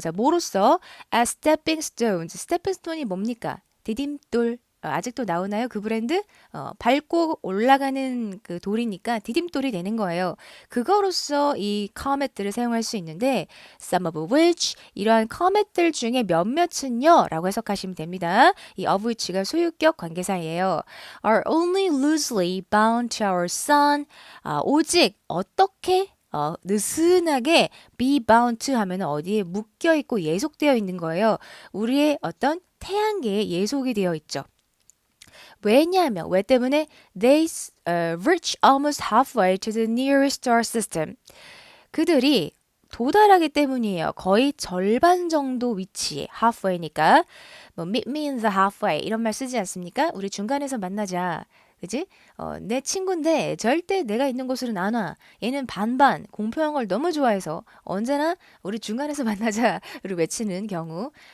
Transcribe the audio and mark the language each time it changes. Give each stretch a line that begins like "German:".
Korean: 자, 뭐로써?
English: As stepping stones.
Korean: 스테핑 스톤이 뭡니까? 디딤돌. 아직도 나오나요? 그 브랜드? 밟고 올라가는 그 돌이니까 디딤돌이 되는 거예요. 그거로서 이 comet들을 사용할 수 있는데
English: some of which
Korean: 이러한 comet들 중에 몇몇은요 라고 해석하시면 됩니다. 이 of which가 소유격 관계사예요.
English: are only loosely bound to our sun.
Korean: 오직 어떻게 느슨하게
English: be bound to
Korean: 하면 어디에 묶여 있고 예속되어 있는 거예요. 우리의 어떤 태양계에 예속이 되어 있죠. 왜냐하면 왜 때문에
English: they reach almost halfway to the nearest star system.
Korean: 그들이 도달하기 때문이에요. 거의 절반 정도 위치에 halfway니까 뭐
English: meet me in the halfway
Korean: 이런 말 쓰지 않습니까? 우리 중간에서 만나자. 그지? 내 친구인데 절대 내가 있는 곳으로는 안 와. 얘는 반반 공평한 걸 너무 좋아해서 언제나 우리 중간에서 만나자를 외치는 경우.